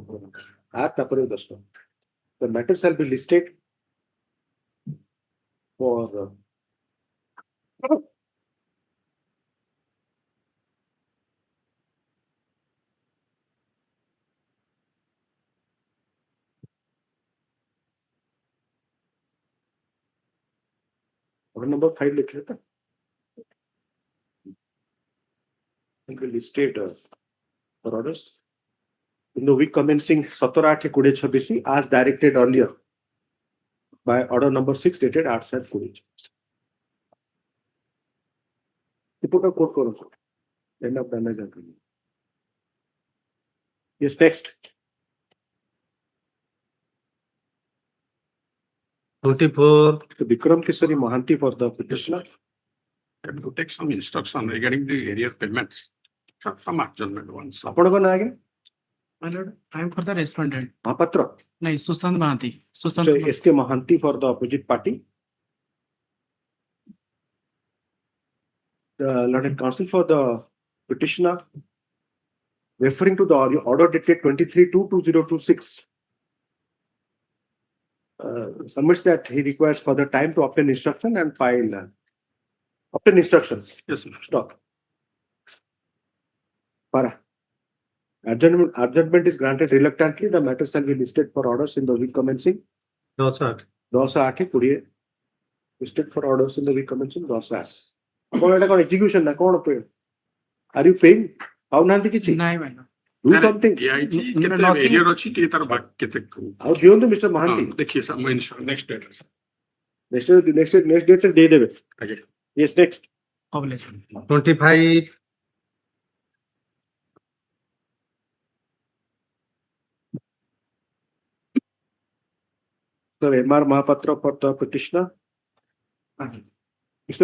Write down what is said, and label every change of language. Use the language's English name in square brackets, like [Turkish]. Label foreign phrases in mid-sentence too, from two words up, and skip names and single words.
[English] The matter shall be listed for order number 5 [Hindi] लिख लेता [English] will be listed for orders in the week commencing 17/8/2026 as directed earlier by order number 6 dated 8/7/2026. Report of court करो end of damage agreement. Yes, next. 24. So Vikram Kishori Mohanty for the petitioner. To take some instruction regarding the area payments. Some adjournment once. [Odia] ଆପଣଙ୍କ ନାଁ ଆଜ୍ଞା? [English] My lord, I am for the respondent. ମହାପାତ୍ର? No, Sushant Mahanti. Sushant So SK Mohanty for the opposite party. The learned counsel for the petitioner, referring to the order dated 23/2/2026, submits that he requires further time to obtain instruction and file. Obtain instruction. Yes, ma'am. Stop. Para. Adjournment is granted reluctantly. The matter shall be listed for orders in the week commencing 10/8/20 listed for orders in the week commencing 10/8. [Odia] ଆପଣ ଏଟା କଣ execution ନା କଣ ପେ? [English] Are you paying? [Odia] ପାଉନାହାନ୍ତି କିଛି? ନାଇଁ ଭାଇ। [English] Do something. [Odia] କେତେ ଏରିଆ ଅଛି ଟିକେ ତାର କେତେ ଆଉ ଦିଅନ୍ତୁ ମିଷ୍ଟର ମହାନ୍ତି। ଦେଖିଏ ସାର୍ ମୁଁ [English] next date [Odia] next date ରେ ଦେଇଦେବେ। ଆଜ୍ଞା। [English] Yes, next. 25. Sir, M.R. Mahapatra for the petitioner. Mr.